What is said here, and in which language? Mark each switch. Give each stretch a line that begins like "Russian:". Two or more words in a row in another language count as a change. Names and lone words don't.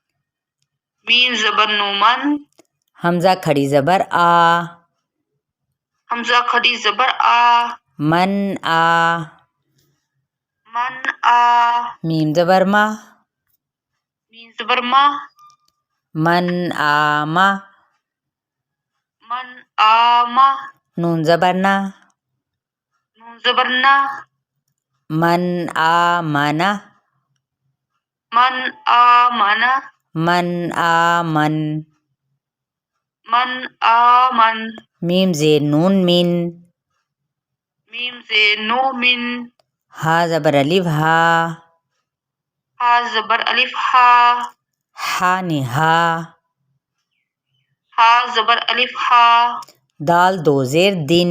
Urdu: میم زبر نو من حمزہ کھڑی زبر آ، حمزہ کھڑی زبر آ، من آ، من آ، میم زبر ما، میم زبر ما، من آما، من آما، نون زبر نا، نون زبر نا، من آمنا، من آمنا، من آمن، من آمن، میم زیر نون من، میم سے نو من، ہا زبر الف ہا، ہا زبر الف ہا، ہا نہا، ہا زبر الف ہا، دال دو زیر دن،